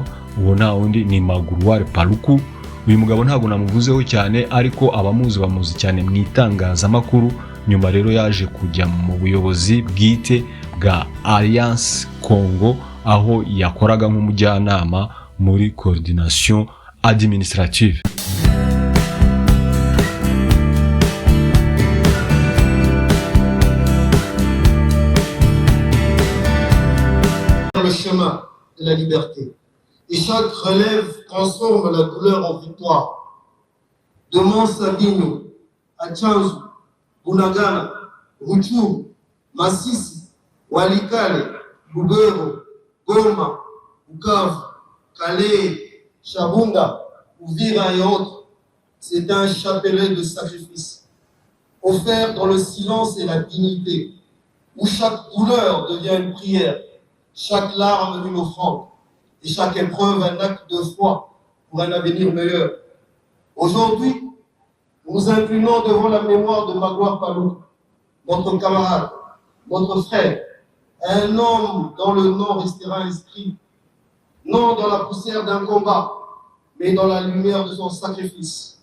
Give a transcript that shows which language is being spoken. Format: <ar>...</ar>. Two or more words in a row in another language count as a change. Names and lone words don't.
<rw>Uwo nta wundi ni Magloire Paluku. Uyu mugabo ntabwo namuvuzeho cyane, ariko abamuzi bamuzi cyane mu itangazamakuru. Nyuma rero yaje kujya mu buyobozi bwite bwa Alliance Congo, aho yakoraga nk'umujyanama muri</rw> <fr>coordination administrative. Le chemin de la liberté. Et chaque relève transforme la douleur en victoire. De Mont-Sabino à Tchanzu, Bunagana, Ruchuru, Masisi, Walikale, Lubero, Goma, Bukavu, Calais, Chabunda, Uvira et autres, c'est un chapelet de sacrifice, offert dans le silence et la dignité, où chaque douleur devient une prière, chaque larme une offrande, et chaque épreuve un acte de foi pour un avenir meilleur. Aujourd'hui, nous nous inclinons devant la mémoire de Magloire Paluku, notre camarade, notre frère, un homme dont le nom restera inscrit, non dans la poussière d'un combat, mais dans la lumière de son sacrifice.</fr>